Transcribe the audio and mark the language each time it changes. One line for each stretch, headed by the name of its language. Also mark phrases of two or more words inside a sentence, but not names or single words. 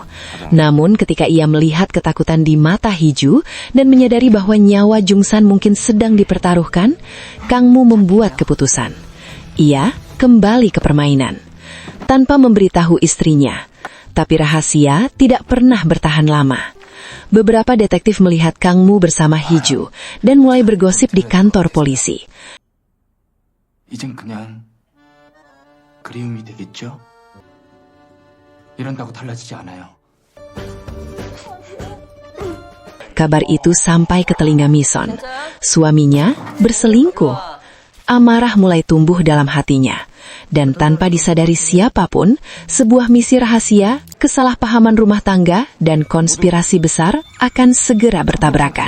Indonesian: Namun ketika ia melihat ketakutan di mata Hee-ju dan menyadari bahwa nyawa Jung-san mungkin sedang dipertaruhkan, Kang-moo membuat keputusan. Ia kembali ke permainan. Tanpa memberitahu istrinya. Tapi rahasia tidak pernah bertahan lama. Beberapa detektif melihat Kang-moo bersama Hee-ju dan mulai bergosip di kantor polisi.
Korean: 이젠 그냥 그리움이 되겠죠? 이런다고 달라지지 않아요.
Indonesian: Kabar itu sampai ke telinga Mi-son. Suaminya berselingkuh. Amarah mulai tumbuh dalam hatinya. Dan tanpa disadari siapapun, sebuah misi rahasia, kesalahpahaman rumah tangga, dan konspirasi besar akan segera bertabrakan.